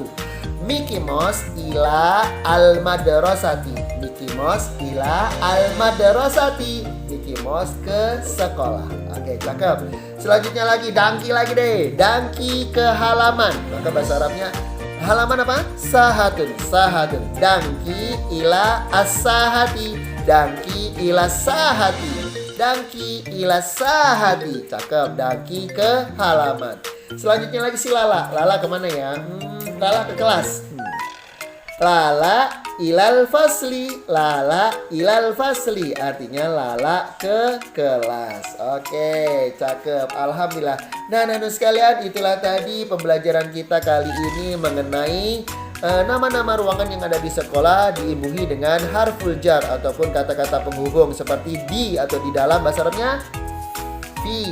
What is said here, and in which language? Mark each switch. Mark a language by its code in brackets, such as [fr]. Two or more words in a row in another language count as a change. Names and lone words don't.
[ar] Mickey Mouse إلى المدرسة. Mickey Mouse إلى المدرسة. Mickey Mouse [id] ke sekolah. Oke, cakep. Selanjutnya lagi, dangki lagi deh. Dangki ke halaman. Maka bahasa Arabnya halaman apa? [ar] Sahatun. Dangki إلى الساحة. Dangki إلى ساحة. Dangki إلى ساحة. [id] Cakep, dangki ke halaman. Selanjutnya lagi si Lala. Lala kemana ya? Lala ke kelas. Lala [ar] إلى الفصل. [id] Lala [ar] إلى الفصل [id] artinya Lala ke kelas. Oke, cakep, alhamdulillah. Nah, anak-anak sekalian, itulah tadi pembelajaran kita kali ini mengenai nama-nama ruangan yang ada di sekolah diimbuhi dengan [ar] حرف الجر [id] ataupun kata-kata penghubung seperti di atau di dalam, bahasa Arabnya fi.